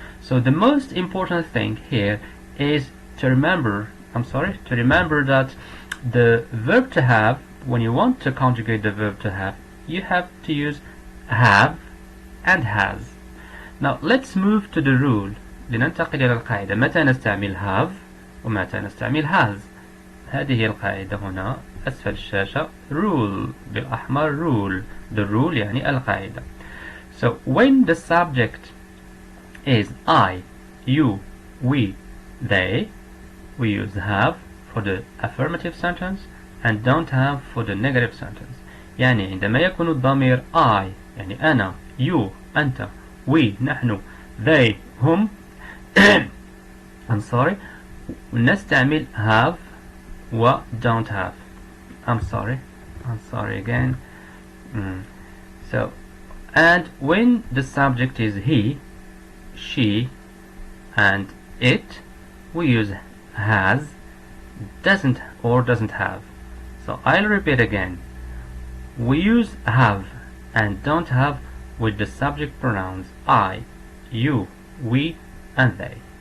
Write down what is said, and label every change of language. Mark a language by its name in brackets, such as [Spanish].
[English] So the most important thing here is to remember that the verb to have, when you want to conjugate the verb to have, you have to use have and has. Now let's move to the rule. [Arabic] لننتقل إلى القاعدة. متى نستعمل have ومتى نستعمل has. هذه هي القاعدة هنا أسفل الشاشة. rule بالأحمر. [English] rule. The rule [Arabic] يعني القاعدة. [English] So when the subject is I, you, we, they, we use have for the affirmative sentence and don't have for the negative sentence. [Arabic] يعني عندما يكون الضمير I يعني أنا, you أنت, we نحن, they هم [English] I'm sorry, [Arabic] نستعمل have و don't have. [English] I'm sorry again. So, and when the subject is he, she, and it, we use has, doesn't have. So I'll repeat again. We use have and don't have with the subject pronouns I, you, we, and they.